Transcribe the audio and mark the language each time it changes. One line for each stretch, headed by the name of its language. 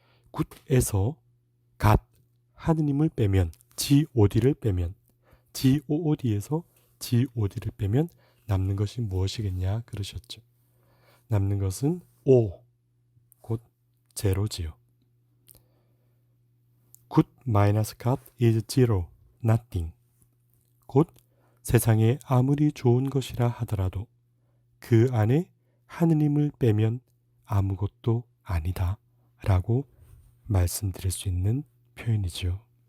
Korean: 굿에서 갓, 하느님을 빼면 G-O-D를 빼면 G-O-O-D에서 G-O-D를 빼면 남는 것이 무엇이겠냐 그러셨죠. 남는 것은 O, 곧 제로지요.
English: Good minus God is zero, nothing.
Korean: 곧 세상에 아무리 좋은 것이라 하더라도 그 안에 하느님을 빼면 아무것도 아니다 라고 말씀드릴 수 있는 표현이죠.